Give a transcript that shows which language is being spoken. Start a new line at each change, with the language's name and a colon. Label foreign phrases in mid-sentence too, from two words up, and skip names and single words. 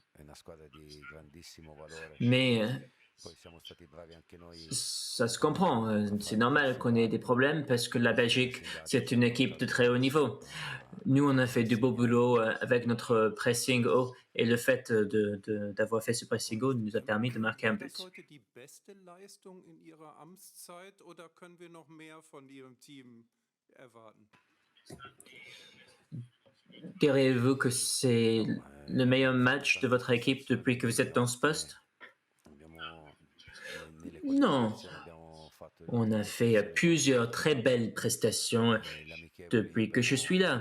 French: Mais ça se comprend. C'est normal qu'on ait des problèmes parce que la Belgique, c'est une équipe de très haut niveau. Nous, on a fait du beau boulot avec notre pressing haut et le fait d'avoir fait ce pressing haut nous a permis de marquer un
German: War das
French: but.
German: heute die beste Leistung in Ihrer Amtszeit oder können wir noch mehr von Ihrem Team erwarten?
French: Diriez-vous que c'est le meilleur match de votre équipe depuis que vous êtes dans ce poste? Non. On a fait plusieurs très belles prestations depuis que je suis là.